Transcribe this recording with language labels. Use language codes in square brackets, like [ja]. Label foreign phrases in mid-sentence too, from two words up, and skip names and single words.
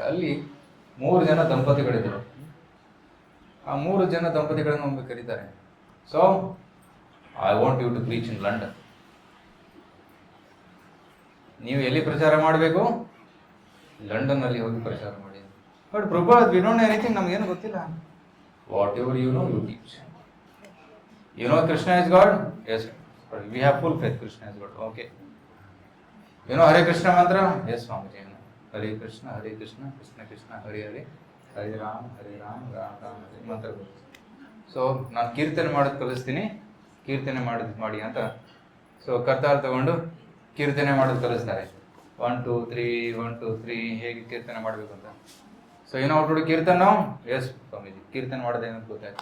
[kn] ಅಲ್ಲಿ 3 ಜನ ದಂಪತಿಗಳಿದ್ರು. ಆ 3 ಜನ ದಂಪತಿಗಳನ್ನು ಒಮ್ಮೆ ಕರೀತಾರೆ. [en] So I want you to preach in London. [kn] ನೀವು ಎಲ್ಲಿ ಪ್ರಚಾರ ಮಾಡಬೇಕು? ಲಂಡನ್ ಅಲ್ಲಿ ಹೋಗಿ ಪ್ರಚಾರ ಮಾಡಿ. [en] But Prabhupad we don't know anything, [kn] ನಮ್ಗೇನು ಗೊತ್ತಿಲ್ಲ. [en] Whatever you know you teach. You know Krishna is God? Yes. We have full faith Krishna is God. Okay. You know Hare Krishna mantra? Yes, Swamiji. Hare Krishna, Krishna Krishna, Hare Hare, Hare Ram, Ram Ram, Hare mantra. [kn] So ನಾನು ಕೀರ್ತನೆ ಮಾಡೋದು ಕಲಿಸ್ತೀನಿ, ಕೀರ್ತನೆ ಮಾಡಿ ಅಂತ. ಸೊ ಕರ್ತಾರ ತಗೊಂಡು ಕೀರ್ತನೆ ಮಾಡೋದು ಕಲಿಸ್ತಾರೆ. 1 2 3 1 2 3 ಹೇಗೆ ಕೀರ್ತನೆ ಮಾಡಬೇಕು ಅಂತ. ಸೊ ಏನೋ ಅವ್ರು ಕೀರ್ತನ ನಾವು? ಎಸ್ ಸ್ವಾಮೀಜಿ, ಕೀರ್ತನೆ ಮಾಡೋದೇನಂತ ಗೊತ್ತಾಯ್ತು.